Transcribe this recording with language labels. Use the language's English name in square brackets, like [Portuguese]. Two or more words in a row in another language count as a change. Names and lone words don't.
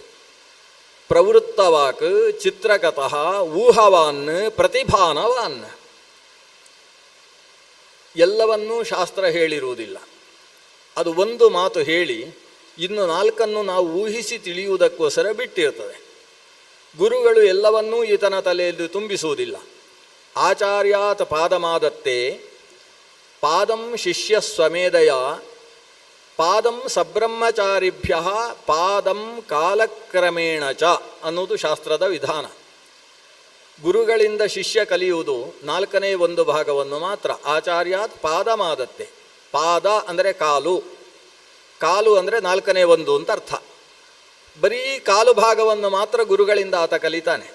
[Sanskrit] ಪ್ರವೃತ್ತವಾಕ್ ಚಿತ್ರಕಥಃ ಊಹವಾನ್ ಪ್ರತಿಭಾನವಾನ್. [Kannada] ಎಲ್ಲವನ್ನೂ ಶಾಸ್ತ್ರ ಹೇಳಿರುವುದಿಲ್ಲ. ಅದು ಒಂದು ಮಾತು ಹೇಳಿ ಇನ್ನು 4 ನಾವು ಊಹಿಸಿ ತಿಳಿಯುವುದಕ್ಕೋಸ್ಕರ ಬಿಟ್ಟಿರ್ತದೆ. ಗುರುಗಳು ಎಲ್ಲವನ್ನೂ ಈತನ ತಲೆಯಲ್ಲಿ ತುಂಬಿಸುವುದಿಲ್ಲ. [Sanskrit] ಆಚಾರ್ಯಾತ್ ಪಾದಮಾದತ್ತೆ ಪಾದಂ ಶಿಷ್ಯ ಸ್ವಮೇಧಯ ಪಾದಂ ಸಬ್ರಹ್ಮಚಾರಿಭ್ಯ ಪಾದಂ ಕಾಲಕ್ರಮೇಣ ಚ [Kannada] ಅನ್ನೋದು ಶಾಸ್ತ್ರದ ವಿಧಾನ. ಗುರುಗಳಿಂದ ಶಿಷ್ಯ ಕಲಿಯುವುದು 4ನೇ 1 ಭಾಗವನ್ನು ಮಾತ್ರ. [Sanskrit] ಆಚಾರ್ಯಾತ್ ಪಾದಮಾದತ್ತೆ. [Kannada] ಪಾದ ಅಂದರೆ ಕಾಲು, ಕಾಲು ಅಂದರೆ 4ನೇ 1 ಅಂತ ಅರ್ಥ. ಬರೀ ಕಾಲು ಭಾಗವನ್ನು ಮಾತ್ರ ಗುರುಗಳಿಂದ ಆತ ಕಲಿತಾನೆ.